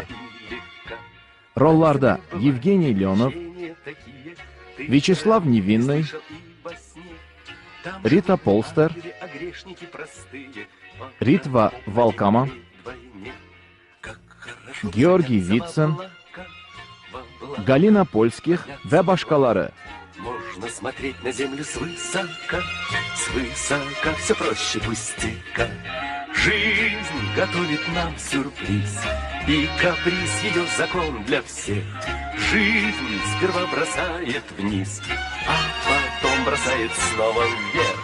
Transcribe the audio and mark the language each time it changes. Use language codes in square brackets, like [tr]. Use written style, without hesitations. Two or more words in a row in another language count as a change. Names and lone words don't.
[az] Rollarda Yevgeniy Leonov, Vyacheslav Nevinny, Rita Polster, Ritva Valkama, Georgiy Vitsin, Galina Polskih və başqaları. [ru] Можно смотреть на землю свысока, все проще пустяка. Жизнь готовит нам сюрприз, и каприз ее закон для всех. Жизнь сперва бросает вниз, а потом бросает снова вверх.